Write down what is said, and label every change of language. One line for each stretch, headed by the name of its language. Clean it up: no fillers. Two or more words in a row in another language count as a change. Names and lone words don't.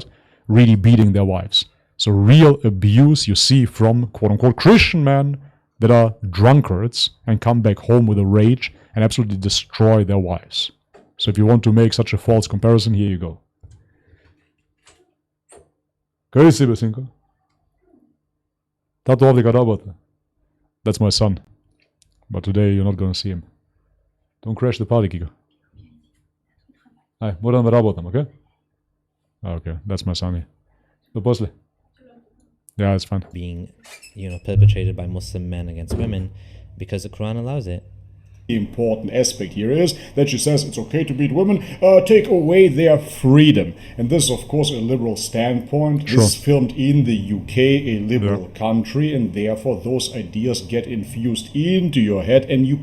English: Really beating their wives. So real abuse you see from quote-unquote Christian men that are drunkards and come back home with a rage and absolutely destroy their wives. So if you want to make such a false comparison, here you go.
Macedonian: Къде си, бе, синко? Тато овде га работа.
English: That's my son. But today you're not going to see him. Don't crash the party, Kiko.
Macedonian: Ај, морам да работам,
English: okay? Okay, that's my son here.
Macedonian: До после.
English: Yeah, it's fine. Being, perpetrated by Muslim men against women because the Quran allows it. The important aspect here is that she says it's okay to beat women, take away their freedom. And this is, of course, a liberal standpoint. Sure. This is filmed in the UK, a liberal country, and therefore those ideas get infused into your head and you...